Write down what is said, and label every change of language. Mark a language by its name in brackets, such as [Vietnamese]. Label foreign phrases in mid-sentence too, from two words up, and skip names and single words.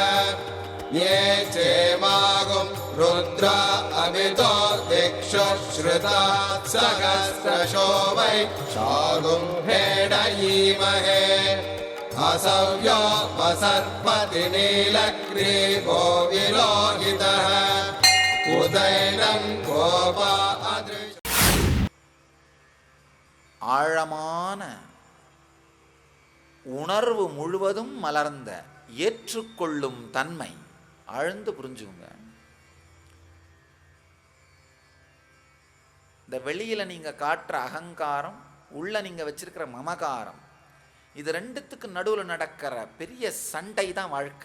[Sanskrit] ये चेमागुं रुद्रा अभितो दिक्षु श्रुता सहस्रशो वै शागुं भेडयीमहे. असव्यो वसर्पति नीलग्रीवो विलोहितः. उदैनं गोपा अदृश. [Tamil] ஆழமான உணர்வு முழுவதும் மலர்ந்த ஏற்றுக்கொள்ளும் தன்மை. ஆழ்ந்து புரிஞ்சுங்க. இந்த வெளியில நீங்க காட்டுற அகங்காரம், உள்ள நீங்க வச்சிருக்கிற மமகாரம், இது ரெண்டுத்துக்கு நடுவில் நடக்கிற பெரிய சண்டை தான் வாழ்க்கை.